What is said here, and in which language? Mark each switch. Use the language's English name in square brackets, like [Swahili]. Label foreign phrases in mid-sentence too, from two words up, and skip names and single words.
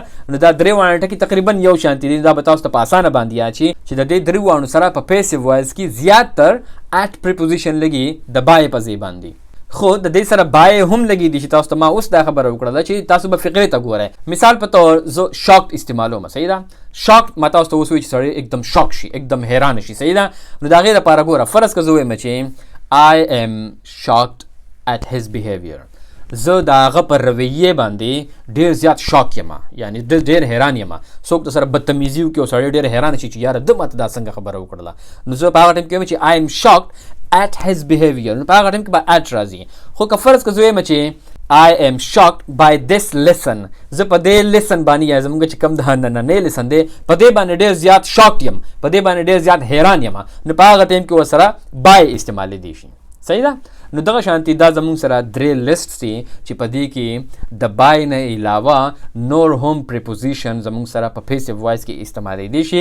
[Pashto] نو دا درې واړه ټکي تقریبا یو شانتي دي. دا به تاسو ته په اسانه باندې یاد شي چې د دې درې واړو سره په [English] passive voice [Pashto] کې زیاتر [English] at preposition [Pashto] لګي د بای په ځای باندې. خو د دې سره بای هم لګي دي چې تاسو ته ما اوس دا خبره وکړه چې تاسو به فقرې ته ګورئ. مثال په تور زه شاکډ استعمالوم. صحیح ده. شاکډ ما تاسو ته اوس وایي چې سړی एकदम شاک شي، एकदम حیران شي. صحیح ده. نو د هغې لپاره ګوره، فرض که زه وایم چې [English] I am shocked at his behavior، [Pashto] زه د هغه پر رویې باندې ډېر زیات شاک یم، یعنی ډېر حیران یم. څوک د سره بدتمیزي وکړي او سړی ډېر حیران شي چې یاره ده ماته دا څنګه خبره وکړله، نو زه په هغه ټایم کې وایم چې [English] I am shocked at his behavior. [Pashto] نو په هغه ټایم کې به at راځي. خو که فرض که زه وایم چې [English] I am shocked by this lesson، [Pashto] زه په دې لیسن باندې یا زموږ چې کوم د نننۍ لیسن دی په دې باندې ډېر زیات شاک یم، په دې باندې ډېر زیات حیران یم، نو په هغه ټایم کې ورسره بای استعمالیدی شي. صحیح ده. نو دغه شانتي دا زموږ سره درې لیسټ دي چې په دې کې د بای نه علاوه نور هم پریپوزیشن زموږ سره په [English] passive voice [Pashto] کې استعمالیدی شي.